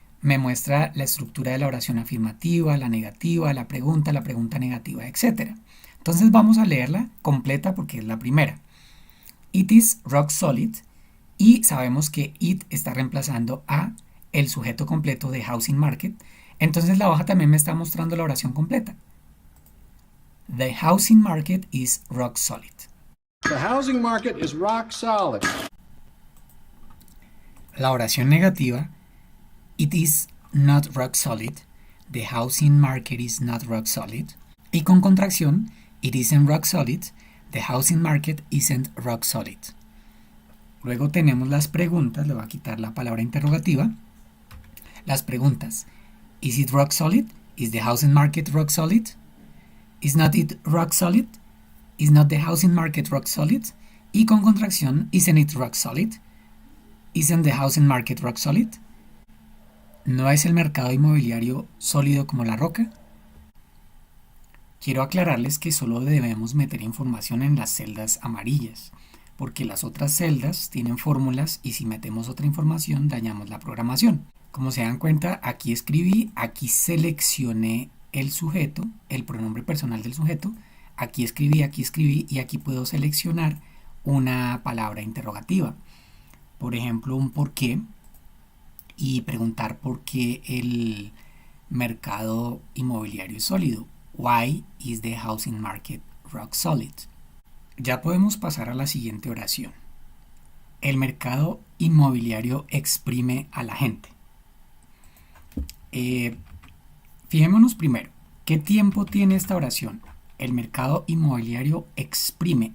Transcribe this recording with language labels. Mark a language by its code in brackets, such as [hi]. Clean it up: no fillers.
[es] Me muestra la estructura de la oración afirmativa, la negativa, la pregunta negativa, etc. Entonces vamos a leerla completa porque es la primera. [en] It is rock solid [es] y sabemos que it está reemplazando a el sujeto completo de housing market, entonces la hoja también me está mostrando la oración completa. [en] The housing market is rock solid. The housing market is rock solid. [es] La oración negativa, [en] it is not rock solid. The housing market is not rock solid. [es] Y con contracción, [en] it isn't rock solid. The housing market isn't rock solid. [es] Luego tenemos las preguntas, le voy a quitar la palabra interrogativa. Las preguntas, [en] is it rock solid? Is the housing market rock solid? Is not it rock solid? Is not the housing market rock solid? [es] Y con contracción, [en] isn't it rock solid? Isn't the housing market rock solid? [es] ¿No es el mercado inmobiliario sólido como la roca? Quiero aclararles que solo debemos meter información en las celdas amarillas, porque las otras celdas tienen fórmulas y si metemos otra información dañamos la programación. Como se dan cuenta, aquí escribí, aquí seleccioné el sujeto, el pronombre personal del sujeto, aquí escribí y aquí puedo seleccionar una palabra interrogativa. Por ejemplo, un por qué y preguntar por qué el mercado inmobiliario es sólido. [en] Why is the housing market rock solid? [es] Ya podemos pasar a la siguiente oración. El mercado inmobiliario exprime a la gente. Fijémonos primero, ¿qué tiempo tiene esta oración? El mercado inmobiliario exprime.